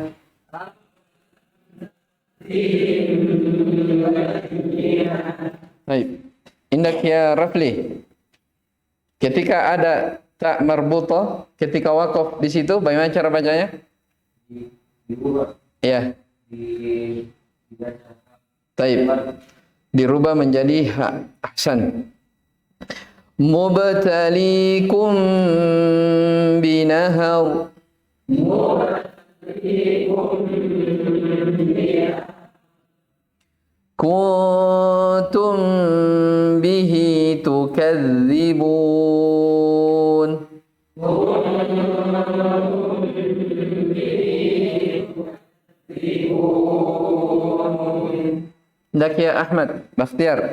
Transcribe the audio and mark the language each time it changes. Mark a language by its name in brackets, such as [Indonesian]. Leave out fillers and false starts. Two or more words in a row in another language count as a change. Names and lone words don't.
[Indonesian] Baik. Indak ya Rafli. Ketika ada [Arabic] تاء مربوطة, [Indonesian] ketika wakaf di situ, bagaimana cara bacanya? Ya. Taib. Dirubah menjadi ha. Ahsan. [Arabic] مبتليكم بنهر. كنتم به تكذبون. [Indonesian] Ndak ya Ahmad, Bakhtiar.